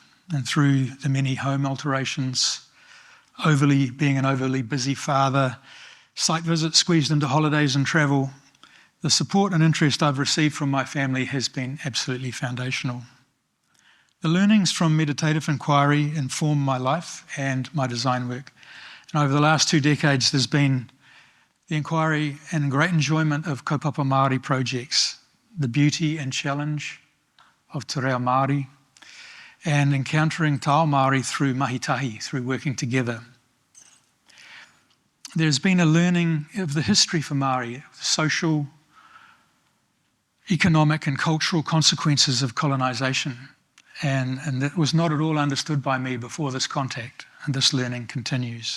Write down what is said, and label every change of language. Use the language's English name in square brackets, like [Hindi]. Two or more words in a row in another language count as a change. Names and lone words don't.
[English] And through the many home alterations, being an overly busy father, site visits squeezed into holidays and travel, the support and interest I've received from my family has been absolutely foundational. The learnings from meditative inquiry inform my life and my design work. And over the last 2 decades, there's been the inquiry and great enjoyment of [Māori] kaupapa Māori [English] projects, the beauty and challenge of [Māori] te reo Māori, [English] and encountering [Māori] tao Māori [English] through mahitahi, through working together. There's been a learning of the history for Māori, social, economic and cultural consequences of colonisation. And that was not at all understood by me before this contact, and this learning continues.